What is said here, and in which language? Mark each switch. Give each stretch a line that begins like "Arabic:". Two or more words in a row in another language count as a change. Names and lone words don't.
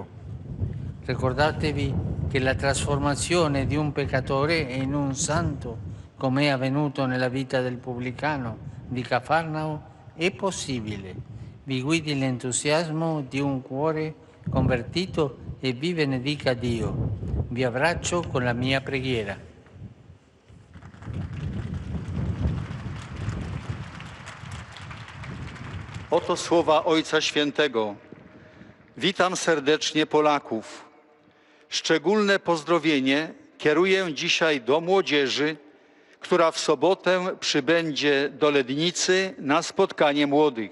Italian: Ricordatevi che la trasformazione di un peccatore in un santo, come è avvenuto nella vita del pubblicano di Cafarnao, è possibile. Vi guidi l'entusiasmo di un cuore convertito e vi benedica Dio. Vi abbraccio con la mia preghiera.
Polish: Oto słowa Ojca Świętego. Witam serdecznie Polaków. Szczególne pozdrowienie kieruję dzisiaj do młodzieży, która w sobotę przybędzie do Lednicy na spotkanie młodych.